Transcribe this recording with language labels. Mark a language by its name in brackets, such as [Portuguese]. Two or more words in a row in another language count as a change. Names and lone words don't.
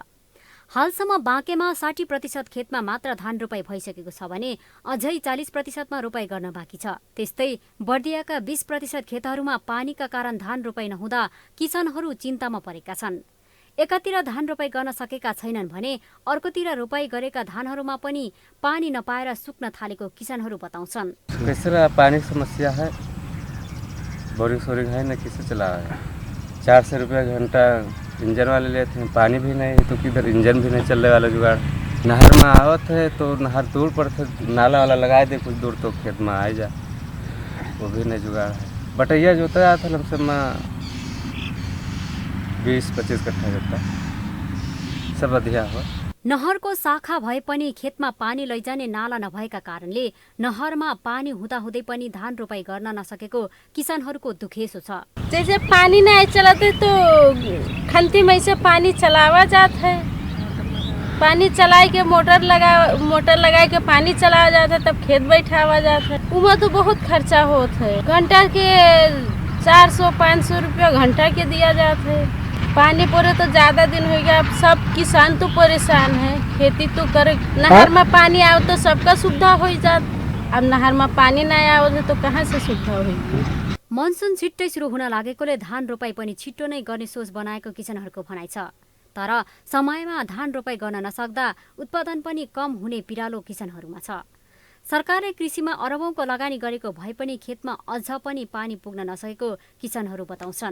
[Nepali] हालसम्म बाँकेमा 60% खेतमा मात्र धान रोपाई भइसकेको छ भने अझै 40%मा रोपाई गर्न बाँकी छ। त्यस्तै बर्दियाका 20% खेतहरूमा पानीका कारण धान रोपाई नहुँदा किसानहरू चिन्तामा परेका छन्। एकातिर धान रोपाई गर्न सकेका छैनन् भने अर्कोतिर रोपाई गरेका धानहरूमा पनि पानी नपाएर सुक्न थालेको किसानहरू बताउँछन्। [Hindi] कैसे पानी समस्या है, बोरिंग सोरिंग है न, किसे चला है। 400 रुपया घंटा इंजन वाले लेते हैं, पानी भी नहीं तो किधर इंजन भी नहीं चलने वाला जुगाड़। नहर में आवत है तो नहर दूर पर नाला वाला लगा दे कुछ दूर तो खेत में आ जा, वो भी नहीं जुगाड़ है। बटैया जोता था लमसम 20-25 कट्ठा जोता सब अधिया हो। [Nepali] नहरको शाखा भए पनि खेतमा पानी लैजाने नाला नभएका कारणले नहरमा पानी हुँदाहुँदै पनि धान रोपाई गर्न नसकेको किसानहरूको दुखेसो छ। [Hindi] जैसे पानी नहीं चलाते तो खंती में से पानी चलावा जाता है, पानी चलाए के मोटर लगा के पानी चलाया जाता है, तब खेत बैठावा जाता है। उमा तो बहुत खर्चा होता है, घंटा के 400-500 रुपया घंटा के दिया जाता है। पानी पड़े तो ज्यादा दिन हो गया, अब सब किसान तो परेशान है, खेती तो करे। नहर में पानी आए तो सबका सुविधा हो जात, अब नहर में पानी नहीं आए तो कहाँ से सुविधा होगी। [Nepali] मनसुन छिट्टै सुरु हुन लागेकोले धान रोपाई पनि छिट्टो नै गर्ने सोच बनाएको किसानहरूको भनाइ छ। तर समयमा धान रोपाई गर्न नसक्दा उत्पादन पनि कम हुने पिरालो किसानहरूमा छ। सरकारले कृषिमा अरबौंको लगानी गरेको भए पनि खेतमा अझ पनि पानी पुग्न नसकेको किसानहरू बताउँछन्।